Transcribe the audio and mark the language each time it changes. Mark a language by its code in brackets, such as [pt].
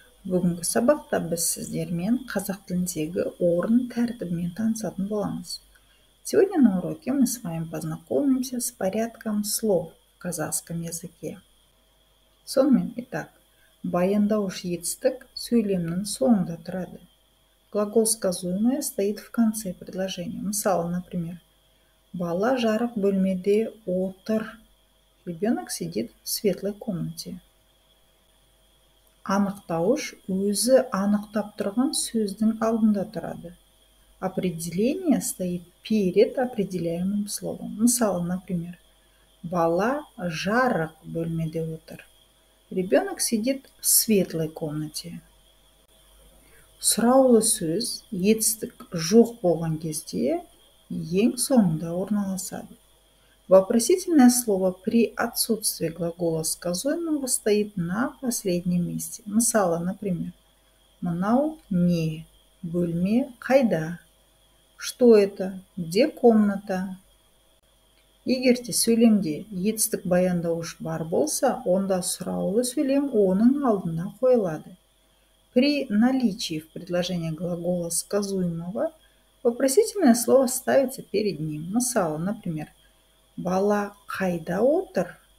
[kk] Бүгінгі сабақта біз сіздермен қазақ тіліндегі орын тәртібімен танысатын боламыз. [ru] Сегодня на уроке мы с вами познакомимся с порядком слов в казахском языке. [kk] Сонымен, [ru] итак, [kk] баяндауыш етістік сөйлемнің соңында тұрады. [ru] Глагол сказуемое стоит в конце предложения. [kk] Мысалы, [ru] например, [kk] бала жарық бөлмеде отыр. [ru] Ребенок сидит в светлой комнате. [kk] Анықтауыш өзі анықтап тұрған сөздің алдында тұрады. [ru] Определение стоит перед определяемым словом. [kk] Мысалы, [ru] например, [kk] бала жарық бөлмеде отыр. [ru] Ребенок сидит в светлой комнате. [kk] Сұраулы сөз етістік жоқ болған кезде ең соңында орналасады. [ru] Вопросительное слово при отсутствии глагола сказуемого стоит на последнем месте. [kk] Мысалы, [ru] например, [kk] мынау не, бөлме қайда, [ru] что это, где комната. [kk] Егерде сөйлемде етістік баяндауыш бар болса, онда сұраулы сөйлем оның алдына қойылады. [ru] При наличии в предложении глагола сказуемого вопросительное слово ставится перед ним. [kk] Мысалы, [ru] например, [kk] бала қайда отыр?